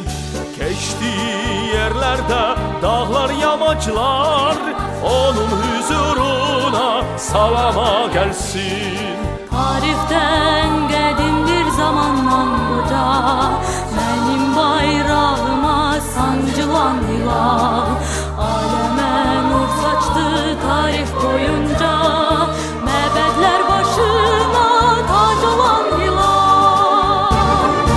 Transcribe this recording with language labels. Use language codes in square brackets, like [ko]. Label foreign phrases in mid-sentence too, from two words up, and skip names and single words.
[tr] Geçtiği yerlerde dağlar yamaclar, onun huzuruna salama gelsin. [az] Tarixdən qədimdir zamandan qoca, mənim bayrağıma sancılan hilal. Aləmə nur saçdı tarix boyunca, məbədlər başına tac olan hilal.